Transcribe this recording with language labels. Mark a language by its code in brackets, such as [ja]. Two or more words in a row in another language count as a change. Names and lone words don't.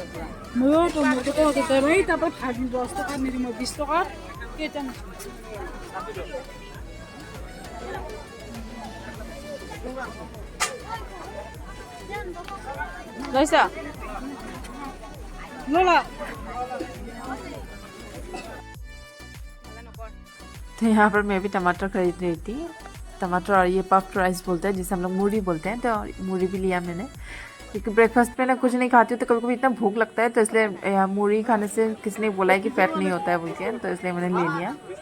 [as] ময়ো টমেটোটো কেতিয়াবা এই তাৰপৰা 10 টকা নিদিম 20 টকা কেইটা লৈছ লোলা [hi] तो यहाँ पर मैं भी टमाटर खरीद रही थी टमाटर और ये [en] puffed rice [hi] बोलते हैं जिसे हम लोग मूरी बोलते हैं तो मूरी भी लिया मैंने क्योंकि ब्रेकफास्ट में ना कुछ नहीं खाती हूँ तो कभी कभी इतना भूख लगता है तो इसलिए मूरी खाने से किसी ने बोला है कि फैट नहीं होता है बोल के तो इसलिए मैंने ले लिया